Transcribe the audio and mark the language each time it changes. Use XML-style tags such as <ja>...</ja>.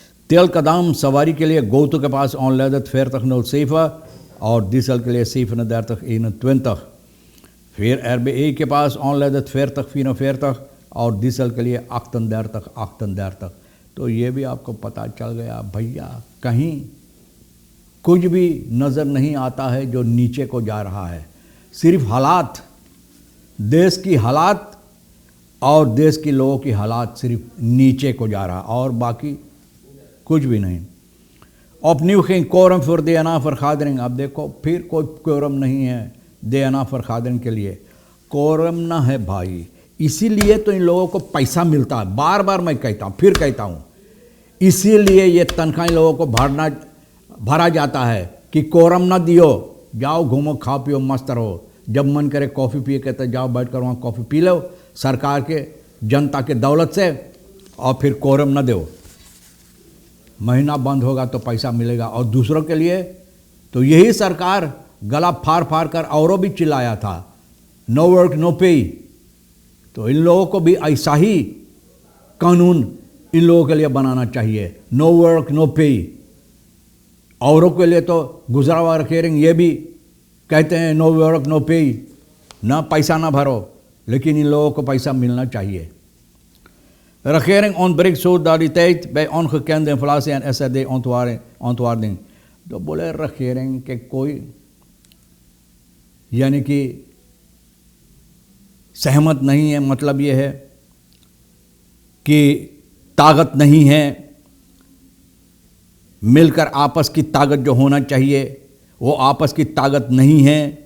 <hi>तेल का दाम सवारी के लिए गोतु के पास ऑनलाइन 40 और डीजल के लिए 37 फिर RBA के पास ऑनलाइन 40 और डीजल के लिए 38 तो ये भी आपको पता चल गया भैया, कहीं कुछ भी नज़र नहीं आता है जो नीचे को जा रहा है। सिर्फ हालात, देश की हालात और देश के लोगों की हालात सिर्फ नीचे को जा रहा और बाकी कुछ भी नहीं।</hi> <nl>opnieuw geen quorum voor DNA-vergadering।</nl> <hi>अब देखो फिर कोई क्योरम नहीं है DNA-vergadering के लिए। कोरम ना है भाई, इसीलिए तो इन लोगों को पैसा मिलता है। बार बार मैं कहता हूँ, फिर कहता हूँ, इसीलिए ये तनख्वाह इन लोगों को भरा जाता है कि कोरम ना दियो, जाओ घूमो खा पियो मस्त रहो। जब मन करे कॉफ़ी पिए कहते जाओ बैठ कर वहाँ कॉफ़ी पी लो सरकार के जनता के दौलत से, और फिर कोरम ना दो। महीना बंद होगा तो पैसा मिलेगा। और दूसरों के लिए तो यही सरकार गला फाड़ कर औरों भी चिल्लाया था,</hi> <en>No work no pay.</en> <hi>तो इन लोगों को भी ऐसा ही कानून इन लोगों के लिए बनाना चाहिए,</hi> <en>No work no pay.</en> <hi>औरों के लिए तो गुजरा हुआ रखेंगे, ये भी कहते हैं</hi> <en>no work no pay,</en> <hi>ना पैसा ना भरो, लेकिन इन लोगों को पैसा मिलना चाहिए।</hi> <nl>Regering ontbreekt solidariteit bij ongekende inflatie en SRD-ontwaarding।</nl> <hi>तो बोले regering के कोई यानी कि सहमत नहीं है, मतलब ये है कि ताकत नहीं है, मिलकर आपस की ताकत जो होना चाहिए वो आपस की ताकत नहीं है।</hi>